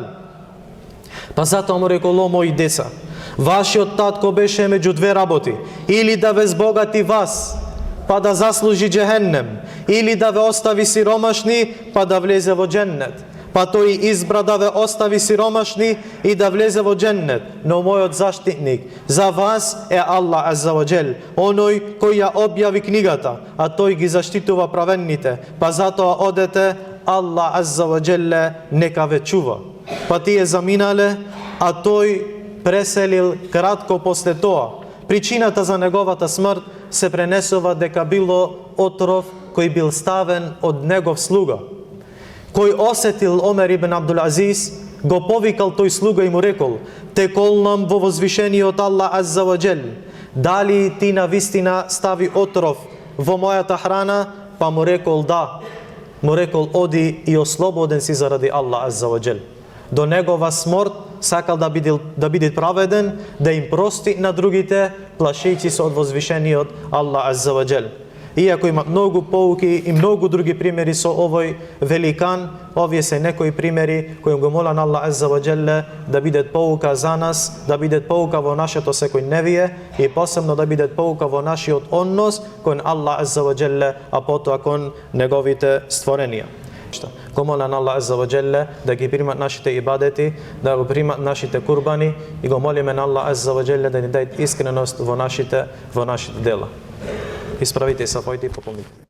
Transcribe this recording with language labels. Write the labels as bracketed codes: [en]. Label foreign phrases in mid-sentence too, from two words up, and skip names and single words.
[mk] Па затоа му рекол: о мои деца, вашиот татко беше меѓу две работи, или да ве збогати вас, па да заслужи џехеннем, или да ве остави сиромашни, па да влезе во џеннет. Па тој избра да ве остави сиромашни и да влезе во џеннет, но мојот заштитник за вас е Аллах [ar] عز وجل, [mk] оној кој ја објави книгата, а тој ги заштитува праведните. Па затоа одете, Аллах [ar] عز وجل [mk] нека ве чува. Па тие заминале, а тој преселил кратко после тоа. Причината за неговата смрт се пренесува дека било отров кој бил ставен од негов слуга. Кој осетил Омер ибн Абдул Азиз, го повикал тој слуга и му рекол: те колнам во возвишениот Аллах [ar] عز وجل, [mk] дали ти на вистина стави отров во мојата храна? Па му рекол: да. Му рекол: оди и ослободен си заради Аллах [ar] عز وجل. [mk] До негова смрт сакал да биде праведен, да им прости на другите, плашејќи се од возвишениот Аллах [ar] عز وجل. [mk] Иако има многу поуки и многу други примери со овој великан, овие се некои примери кои го молам Аллах [ar] عز وجل [mk] да бидат поука за нас, да бидат поука во нашето секојдневие и посебно да бидат поука во нашиот однос кон Аллах [ar] عز وجل, [mk] а потоа кон неговите створенија. Го молам Аллах [ar] عز وجل [mk] да ги примат нашите ибадети, да го примат нашите курбани и го молиме на Аллах [ar] عز وجل [mk] да ни даде искреност во нашите дела. Исправите се, појте и попомните.